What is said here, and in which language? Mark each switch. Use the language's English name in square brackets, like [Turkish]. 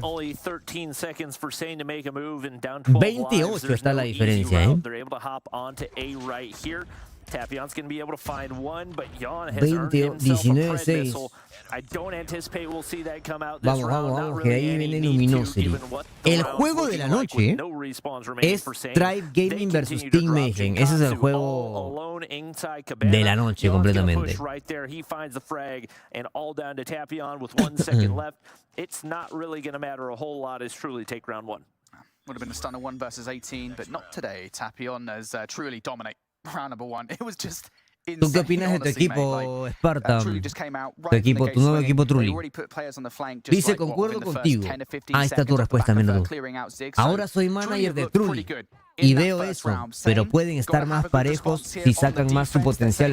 [English] Only 13 seconds for Sane to make a move and down 12 lives. [Spanish] 28 está la diferencia, ¿eh? [English] They're able to hop onto A right here. Tapion's going to be able to find one, but Yawn has earned himself a pred missile. I don't anticipate we'll see that come out this round. [Spanish] Vamos, que ahí viene Luminosity. El juego de la noche es Tribe Gaming versus Team Mayhem. Ese es el juego de la noche completamente. [English] He finds the frag and all down to Tapion with 1 second left. It's not really going to matter a whole lot as Truly take round 1. Would have been a stunner 1 versus 18, but not today. Tapion has Truly dominate round number 1. It was just... [Spanish] ¿Tú qué opinas de tu equipo, Spartan? Tu nuevo equipo Truly. Dice, concuerdo contigo. Ahí está tu respuesta, Menudo. Ahora soy manager de Truly y veo eso, pero pueden estar más parejos si sacan más su potencial.